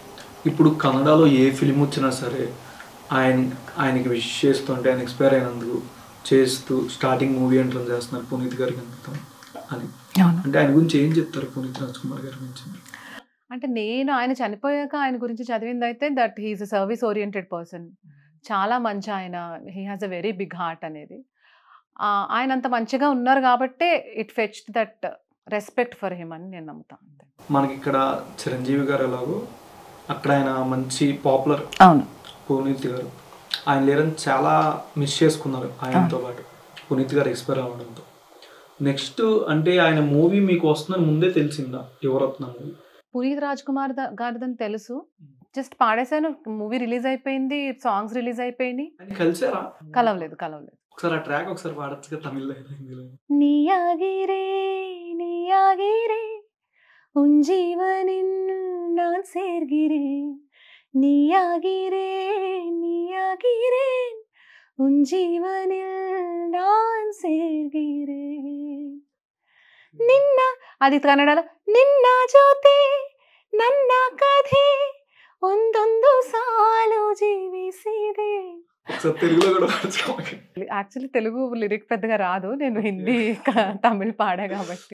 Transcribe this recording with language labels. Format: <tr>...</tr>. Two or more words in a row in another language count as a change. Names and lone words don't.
<te>ఇప్పుడు కన్నడలో ఏ ఫిలిం వచ్చినా సరే ఆయనకి విష్ చేస్తుంటే, ఆయన ఎక్స్పైర్ అయినందుకు చేస్తూ</te> <en>starting movie entrance</en> <te>చేస్తున్నారు పునీత్ గారికి అని. అంటే ఆయన గురించి ఏం చెప్తారు పునీత్ రాజ్ కుమార్ గారి గురించి? అంటే నేను ఆయన చనిపోయాక ఆయన గురించి చదివింది అయితే</te> <en>that he is a service oriented person,</en> <te>చాలా మంచి ఆయన,</te> <en>he has a very big heart</en> <te>అనేది. ఆయన అంత మంచిగా ఉన్నారు కాబట్టి</te> <en>it fetched that respect for him</en> <te>అని నేను నమ్ముతాను. మనకి ఇక్కడ చిరంజీవి గారు ఎలాగో అక్కడ ఆయన మంచి పాపులర్. అవును, పునీత్ గారు ఆయన లేరని చాలా మిస్ చేసుకున్నారు ఆయనతో పాటు, పునీత్ గారు ఎక్స్పైర్ అవ్వడంతో. నెక్స్ట్ అంటే ఆయన మూవీ మీకు వస్తుందని ముందే తెలిసిందా? యువరత్న మూవీ పునీత్ రాజ్ కుమార్ గారిదని తెలుసు, జస్ట్ పాడేశాను.</te> <en>movie release</en> <te>అయిపోయింది,</te> <en>songs release</en> <te>అయిపోయినాయి. కలిసారా? కలవలేదు. ఒకసారి ఆ ట్రాక్ ఒకసారి పాడొచ్చుగా తమిళ్లో, హిందీలో.</te> <ta>நீயாகிறேன் நீயாகிறேன் உன் ஜீவனில் நான் சேர்கிறேன், நீயாகிறேன் நீயாகிறேன் உன் ஜீவனில் நான் சேர்கிறேன்.</ta> <te>నిన్న, అది కన్నడలో</te> <kn>ನಿನ್ನ ಜ್ಯೋತಿ ನನ್ನ ಕಥೆ ಒಂದೊಂದು ಸಾಲು ಜೀವಿಸಿದೆ.</kn> <te>యాక్చువల్లీ తెలుగు లిరిక్ పెద్దగా రాదు, నేను హిందీ తమిళ్ పాడా కాబట్టి.</te>